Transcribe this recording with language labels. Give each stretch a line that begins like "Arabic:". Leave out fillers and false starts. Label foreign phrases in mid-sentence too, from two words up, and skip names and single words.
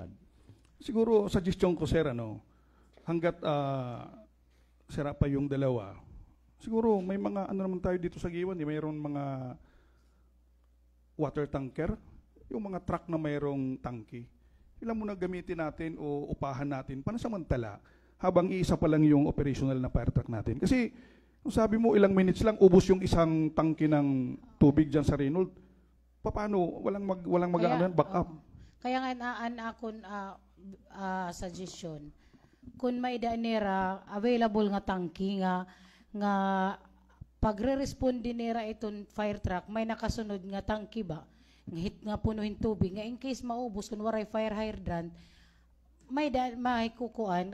Filipino: Siguro suggestion ko sir, hanggat sira pa yung dalawa, siguro may mga naman tayo dito sa Giwan, mayroon mga
English: water tanker,
Filipino: yung mga truck na mayroong tangke. Ilan muna gamitin natin o upahan natin panasamantala habang iisa pa lang yung operational na fire truck natin. Kasi kung sabi mo ilang minutes lang ubos yung isang tangke ng tubig dyan sa Renault, paano? Walang
English: back up.
Waray: Kaya nga akon suggestion, kung may nera available nga tangki nga pagre-responde nera iton
English: fire truck,
Waray: may nakasunod nga tangki ba? Nga punuhin tubig, nga
English: in case
Waray: maubos kung waray
English: fire hydrant,
Waray: may kukuan.